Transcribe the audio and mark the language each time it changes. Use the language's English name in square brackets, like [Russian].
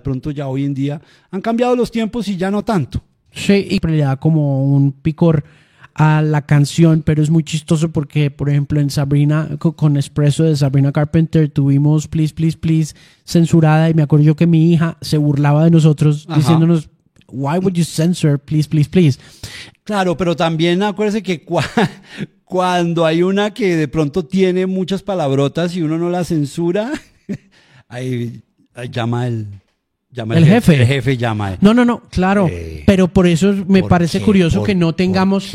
[Spanish] De pronto ya hoy en día han cambiado los tiempos y ya no tanto. Sí, y le da como un picor a la canción, pero es muy chistoso porque, por ejemplo, en Sabrina, con Espresso de Sabrina Carpenter, tuvimos Please, Please, Please censurada, y me acuerdo yo que mi hija se burlaba de nosotros. Ajá. Diciéndonos, [English] why would you censor Please, Please, Please? [Spanish] Claro, pero también acuérdese que cuando hay una que de pronto tiene muchas palabrotas y uno no la censura, ahí llama el jefe. El jefe llama. No, claro. Pero por eso me parece curioso que no tengamos...